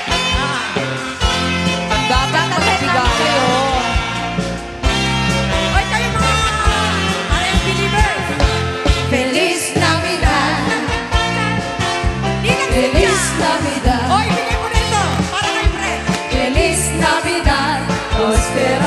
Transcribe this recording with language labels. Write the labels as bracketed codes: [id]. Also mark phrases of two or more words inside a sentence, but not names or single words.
[tl] Dapat magbigayan. Oy, kayo mga R&B believers. [es] Feliz Navidad, [tl] Ninang [es] Feliz Cynthia. Navidad, [tl] Oy, bigay mo na ito. Para kay Brett. [es] Feliz Navidad, prospero